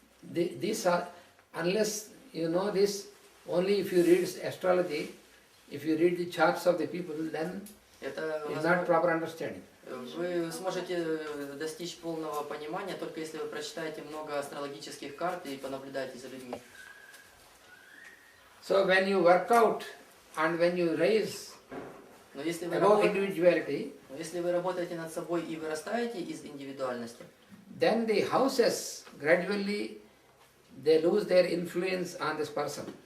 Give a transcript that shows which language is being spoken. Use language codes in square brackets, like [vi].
[en] These are, unless you know this, only if you read astrology, if you read the charts of the people, then it's not proper understanding. [ru] Вы сможете достичь полного понимания, только если вы прочитаете много астрологических карт и понаблюдаете за людьми. [en] So when you work out and when you raise above individuality, [ru] если вы работаете над собой и вырастаете из индивидуальности, [en] then the houses gradually they lose their influence on this person.